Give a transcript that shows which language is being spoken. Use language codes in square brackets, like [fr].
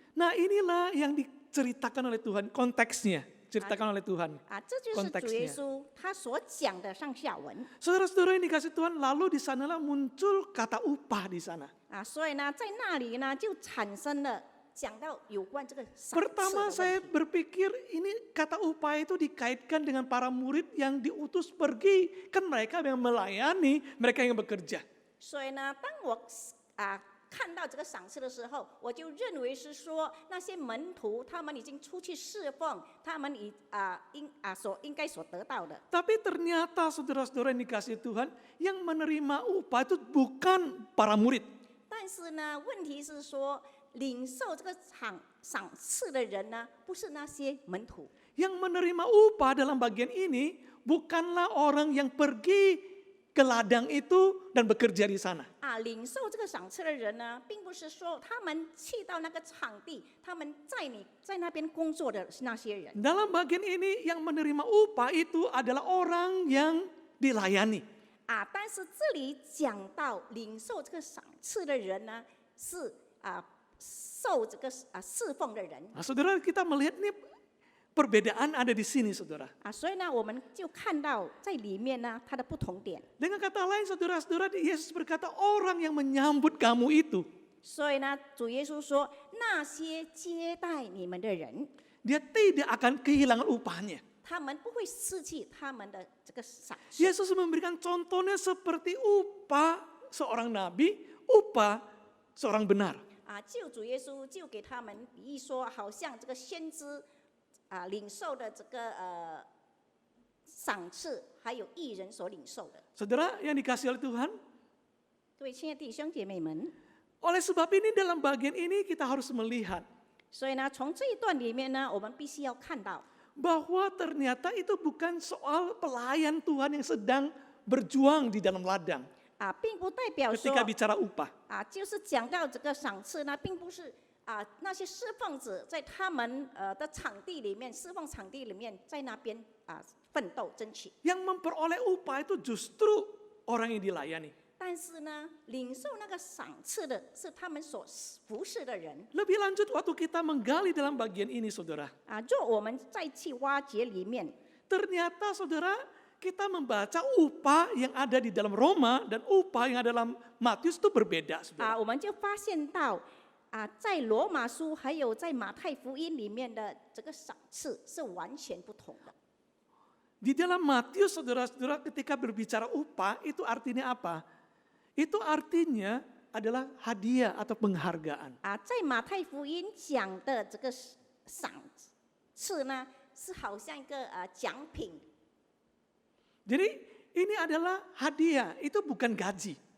[id] Nah, inilah yang diceritakan oleh Tuhan, konteksnya ceritakan oleh Tuhan. [zh] 这就是主耶稣他所讲的上下文。 [id] Saudara-saudara yang dikasihi Tuhan, lalu di sanalah muncul kata upah di sana. [zh] 所以呢，在那里呢，就产生了讲到有关这个赏赐的 [id] Pertama [zh] 问 [id] saya [zh] 题。 [id] berpikir ini kata upah itu dikaitkan dengan para murid yang diutus pergi. Kan mereka yang melayani, mereka yang bekerja. [zh] 所以呢，当我看到这个赏赐的时候，我就认为是说那些门徒他们已经出去侍奉，他们应该所得到的。 [id] Tapi ternyata saudara-saudara yang dikasihi Tuhan, yang menerima upah itu bukan para murid. [zh] 但是呢，问题是说领受这个赏赐的人呢，不是那些门徒。 [id] Yang menerima upah dalam bagian ini bukanlah orang yang pergi ke ladang itu dan bekerja di sana. [zh] 领受这个赏赐的人呢，并不是说他们去到那个场地，他们在那边工作的那些人。 [id] Dalam bagian ini yang menerima upah itu adalah orang yang dilayani. [zh] 但是这里讲到领受这个赏赐的人呢，是受这个侍奉的人。 [id] Nah, saudara, kita melihat nih perbedaan ada di sini, saudara. [zh] 所以呢，我们就看到在里面呢，它的不同点。 [id] Dengan kata lain, saudara-saudara, Yesus berkata orang yang menyambut kamu itu, [zh] 所以呢，主耶稣说，那些接待你们的人， [id] dia tidak akan kehilangan upahnya. [zh] 他们不会失去他们的这个赏赐。 [id] Yesus memberikan contohnya seperti upah seorang nabi, upah seorang benar. [zh] 救主耶稣就给他们比喻说，好像这个先知领受的这个赏赐，还有义人所领受的。 [id] Saudara yang dikasihi oleh Tuhan, [zh] 各位亲爱的弟兄姐妹们， [id] oleh sebab ini dalam bagian ini kita harus melihat [zh] 所以呢，从这一段里面呢，我们必须要看到， [id] bahwa ternyata itu bukan soal pelayan Tuhan yang sedang berjuang di dalam ladang [zh] 并不代表说 [id] ketika bicara upah. [zh] 就是讲到这个赏赐呢，并不是那些侍奉者在他们的场地里面，侍奉场地里面，在那边奋斗争取。 [id] Yang memperoleh upah itu justru orang yang dilayani. [zh] 但是呢，领受那个赏赐的是他们所服侍的人。 [id] Lebih lanjut waktu kita menggali dalam bagian ini, saudara. [zh] 若我们再去挖掘里面， [id] Ternyata saudara, kita membaca upah yang ada di dalam Roma dan upah yang ada dalam Matius itu berbeda, saudara. [zh] 我们就发现到在罗马书还有在马太福音里面的这个赏赐是完全不同的。 [id] Di dalam Matius, saudara-saudara, ketika berbicara upah, itu artinya apa? Itu artinya adalah hadiah atau penghargaan. [zh] 在马太福音讲的这个赏赐呢，是好像一个奖品。 [id] Jadi ini adalah hadiah, itu bukan gaji.